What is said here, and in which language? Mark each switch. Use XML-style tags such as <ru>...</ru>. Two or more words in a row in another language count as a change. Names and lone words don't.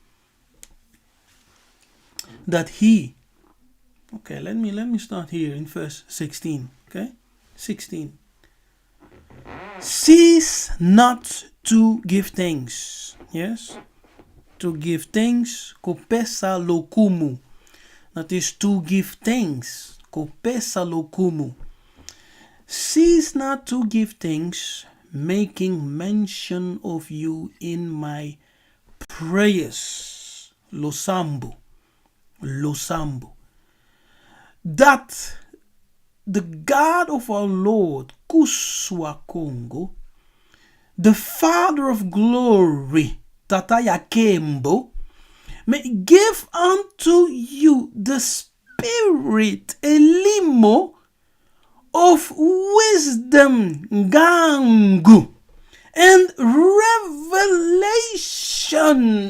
<en>That He. Okay, let me start here in verse 16. Okay, 16. Cease not to give thanks. Yes, to give thanks.</en> <ln>Kopesa lokumu.</ln> <en>That is to give thanks.</en> <ln>Kopesa lokumu.</ln> <en>Cease not to give thanks, making mention of you in my prayers.</en> <ln>Losambo.</ln> <en>That the God of our Lord, Kuswa Kongo, the Father of glory, Tataya Kembo, may give unto you the spirit, elimo, of wisdom, gangu, and revelation.</en>